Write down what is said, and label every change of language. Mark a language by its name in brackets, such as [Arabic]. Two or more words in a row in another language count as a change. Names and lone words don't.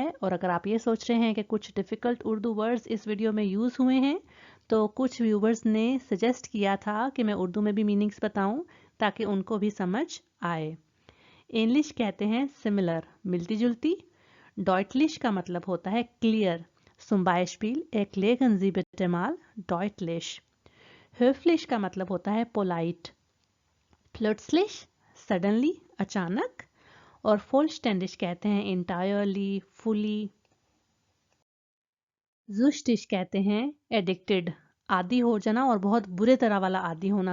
[Hindi] और अगर आप ये सोच रहे हैं कि कुछ [English] difficult Urdu words [Hindi] इस वीडियो में यूज़ हुए हैं, तो कुछ व्यूवर्स ने सजेस्ट किया था कि मैं उर्दू में भी मीनिंग्स बताऊं, ताकि उनको भी समझ आए। इंग्लिश कहते हैं सिमिलर, मिलती जुलती। डॉयटलिश का मतलब होता है क्लियर, [German] zum Beispiel erklären Sie bitte mal deutlich। [Hindi] höflich का मतलब होता है पोलाइट। प्लट्सलिश सडनली, अचानक। और फुलस्टैंडिश कहते हैं इंटायरली, फुली। जुस्टिश कहते हैं एडिक्टेड, आदी हो जाना, और बहुत बुरे तरह वाला आदी होना।